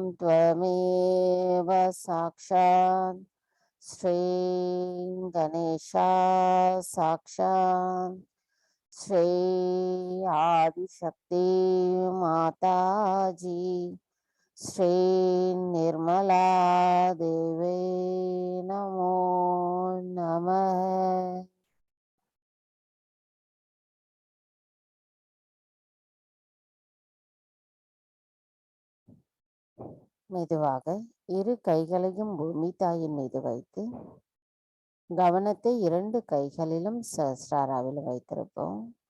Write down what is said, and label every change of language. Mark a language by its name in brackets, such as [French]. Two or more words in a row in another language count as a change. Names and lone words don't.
[Sanskrit] त्वमेव साक्षात् श्री गणेश साक्षात् श्री आदिशक्ति माताजी श्री निर्मला देवे नमो नमः। [Tamil] மெதுவாக இரு கைகளையும் பூமி தாயின் மீது வைத்து கவனத்தை இரண்டு கைகளிலும் சஹஸ்ராராவில் வைத்திருப்போம்.